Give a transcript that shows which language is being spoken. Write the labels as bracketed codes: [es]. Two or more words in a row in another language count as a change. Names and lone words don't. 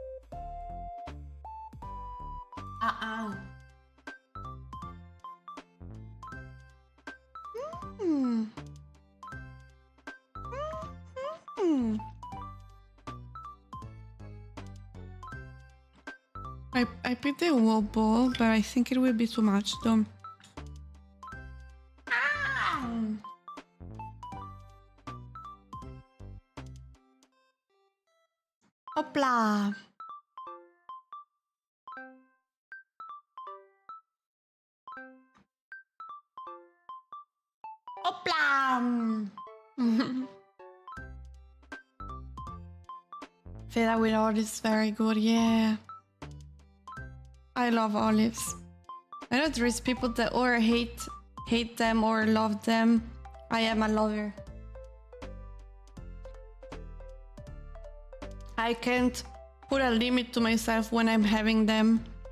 [en] Mm. Mm. I picked the whole bowl, but I think it will be too much though. Hopla! Hopla! Feta with olives, very good, yeah. I love olives. I know there is people that or hate them or love them. I am a lover. I can't put a limit to myself when I'm having them.